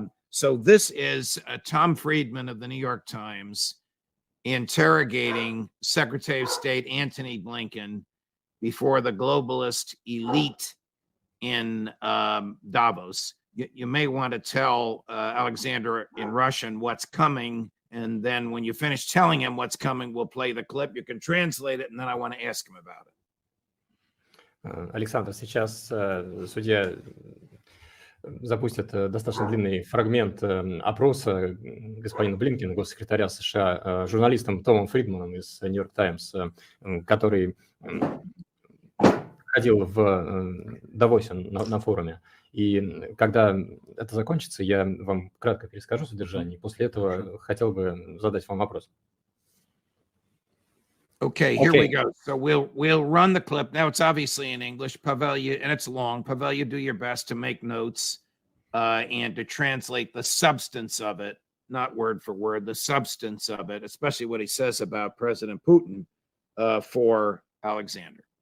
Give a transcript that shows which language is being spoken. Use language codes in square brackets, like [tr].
[en] So this is Tom Friedman of the New York Times interrogating Secretary of State Antony Blinken before the globalist elite in Davos. You may want to tell Alexander in Russian what's coming, and then when you finish telling him what's coming, we'll play the clip. You can translate it, and then I want to ask him about it. [ru] Александр, сейчас судья запустит достаточно длинный фрагмент опроса господина Блинкена, госсекретаря США, журналистом Томом Фридманом из Нью-Йорк Таймс, который ходил в Давосе на форуме. И когда это закончится, я вам кратко перескажу содержание. После этого хотел бы задать вам вопрос. [en] Okay, here we go. So we'll run the clip. Now it's obviously in English. Pavel, and it's long. Pavel, you do your best to make notes and to translate the substance of it, not word for word, the substance of it, especially what he says about President Putin for Alexander.